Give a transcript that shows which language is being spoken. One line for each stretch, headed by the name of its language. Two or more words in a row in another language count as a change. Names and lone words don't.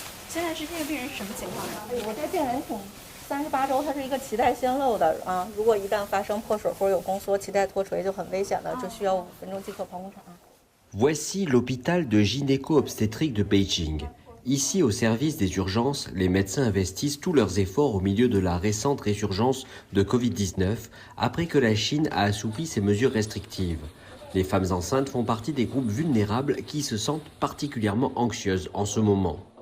Chinese: 现在是这个病人是什么情况呀？我这病人挺38周，他是一个脐带先漏的啊，如果一旦发生破水或者有宫缩，脐带脱垂就很危险的，就需要5分钟即可剖宫产。
French: Voici l'hôpital de gynéco-obstétrique de Beijing. Ici, au service des urgences, les médecins investissent tous leurs efforts au milieu de la récente résurgence de Covid-19 après que la Chine a assoupli ses mesures restrictives. Les femmes enceintes font partie des groupes vulnérables qui se sentent particulièrement anxieuses en ce moment.